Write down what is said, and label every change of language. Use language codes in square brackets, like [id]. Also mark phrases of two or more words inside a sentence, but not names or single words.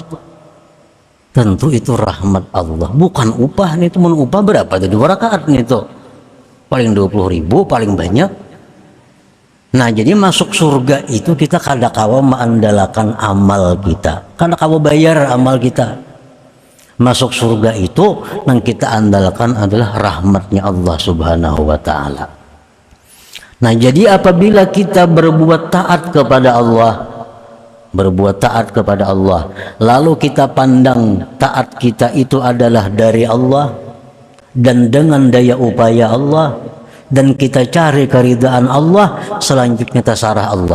[id] Tentu itu rahmat Allah, bukan upah. Nih teman, upah berapa? 2 rakaat nih tuh paling 20.000 paling banyak. Nah jadi masuk surga itu kita [bjn] kada kawa [id] mengandalkan amal kita, [bjn] kada kawa [id] bayar amal kita. Masuk surga itu yang kita andalkan adalah rahmatnya Allah [ar] سبحانه وتعالى. [id] Nah jadi apabila kita berbuat taat kepada Allah, lalu kita pandang taat kita itu adalah dari Allah dan dengan daya upaya Allah, dan kita cari keridaan Allah, selanjutnya terserah Allah.